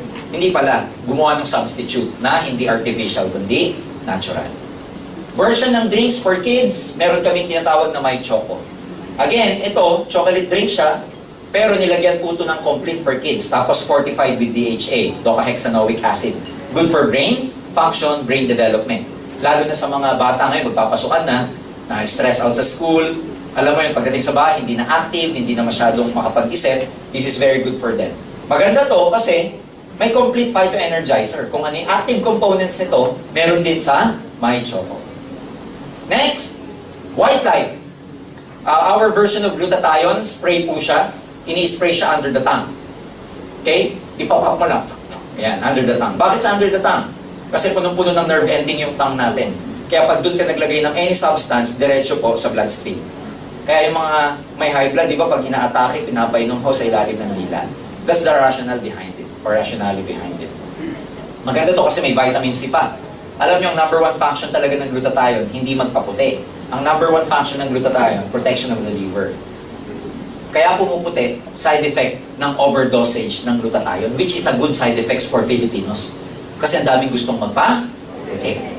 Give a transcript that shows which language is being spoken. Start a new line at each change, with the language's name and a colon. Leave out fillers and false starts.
Filipino: Hindi pala, gumawa ng substitute na hindi artificial, kundi natural. Version ng
English: drinks for kids,
Filipino: meron kaming tinatawag na My Choco. Again, ito,
English: chocolate drink
Filipino: siya, pero nilagyan po ito ng
English: complete for kids,
Filipino: tapos
English: fortified with DHA, docahexanoic acid. Good for brain, function, brain development.
Filipino: Lalo na sa mga bata ngayon, magpapasukan na
English: stress out
Filipino: sa school, alam mo yun, pagdating sa bahay, hindi na active, hindi na masyadong makapag-isip,
English: this is very good for them.
Filipino: Maganda to kasi may complete phytoenergizer. Kung ano yung active components nito, meron din sa My Choco.
English: Next, White Light. Our version of glutathione,
Filipino: spray po siya. Ini-spray siya
English: under the tongue.
Filipino: Okay? Ipapap mo lang. Ayan, under the tongue. Bakit sa under the tongue? Kasi punong-puno ng
English: nerve ending
Filipino: yung tongue natin. Kaya pag doon ka naglagay ng
English: any substance,
Filipino: diretso po sa bloodstream. Kaya yung mga may high blood, di ba, pag ina-atake, pinapainom ho sa ilalim ng dila.
English: That's the rationale behind it, or rationale behind it.
Filipino: Maganda to kasi may vitamin C pa. Alam niyo, ang number 1 function talaga ng glutathione, hindi magpaputi. Ang number 1 function ng glutathione,
English: protection of the liver.
Filipino: Kaya pumuputi, side effect ng overdosage ng glutathione,
English: which is a good side effects for Filipinos.
Filipino: Kasi ang daming gustong magpa-puti.